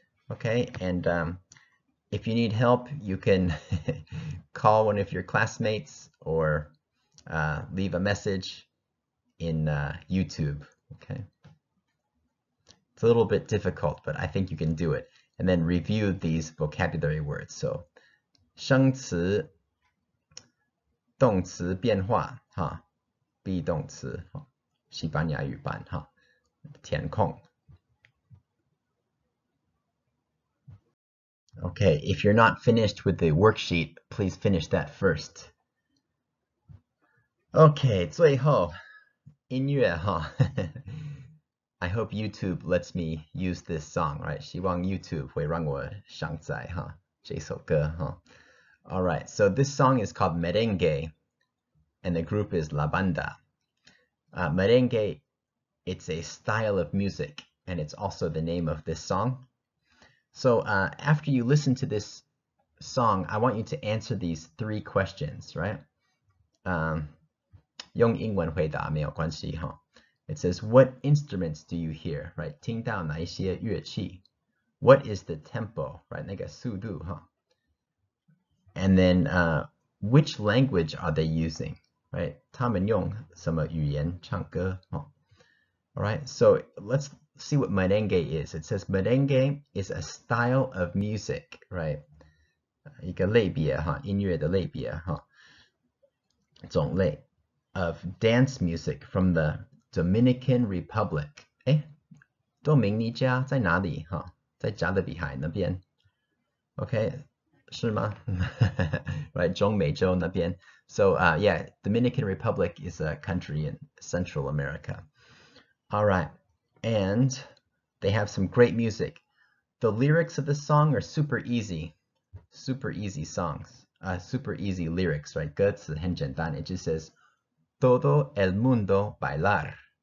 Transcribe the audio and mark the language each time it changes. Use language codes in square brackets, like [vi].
[en] Okay, and if you need help, you can call one of your classmates or leave a message in YouTube. Okay, it's a little bit difficult, but I think you can do it. And then review these vocabulary words. [zh] So 生词、动词变化哈、be 动词、西班牙语版哈、填空。 [en] Okay, if you're not finished with the worksheet, please finish that first. [zh] Okay, 最后音乐哈。 [en] I hope YouTube lets me use this song, right? [zh] 希望 YouTube 会让我上载哈这首歌哈。 [en] All right, so this song is called Merengue, and the group is La Banda. Merengue, it's a style of music, and it's also the name of this song. So after you listen to this song, I want you to answer these 3 questions, right? [zh] 用英文回答没有关系哈。 [en] It says, what instruments do you hear, right? [zh] 听到哪一些乐器? [en] What is the tempo, right? [zh] 那个速度哈。 [en] And then which language are they using, right? [zh] 他们用什么语言唱歌哈。 [en] All right, so let's see what merengue is. It says merengue is a style of music, right? [zh] 一个类别哈，音乐的类别哈，种类 [en] of dance music from the Dominican Republic. [zh] 哎，多明尼加在哪里哈？在加勒比海那边 ，OK， 是吗？Right， 中美洲那边。 [en] So yeah, Dominican Republic is a country in Central America. All right, and they have some great music. The lyrics of the song are super easy songs, super easy lyrics, right? [zh] 歌词很简单， [en] it just says [es] todo el mundo bailar.